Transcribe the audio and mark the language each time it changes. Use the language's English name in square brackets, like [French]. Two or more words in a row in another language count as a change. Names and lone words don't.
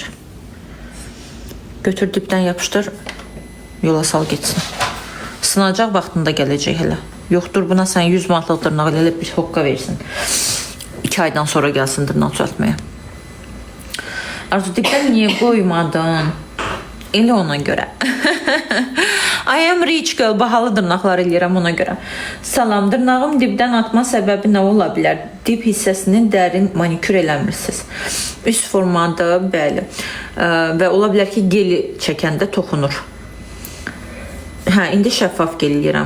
[Azerbaijani] Götür dibdən yapışdır, yola sal getsin. Sınacaq vaxtında gələcək hələ. Yoxdur buna sən 100 manatlıq dırnaq elə bir hoqqa versin. 2 aydan sonra gəlsin dırnaq düzəltməyə. Arzu dibdən niyə qoymadın? Elə ona görə. [English] I am rich girl, [Azerbaijani] bahalı dırnaqlar eləyirəm ona görə. Salam, dırnağım dibdən atma səbəbi nə ola bilər? Dib hissəsini dərin manikür eləmirsiniz. Üst formadır, bəli. Və ola bilər ki, geli çəkəndə toxunur. Hə, indi şəffaf gel eləyirəm.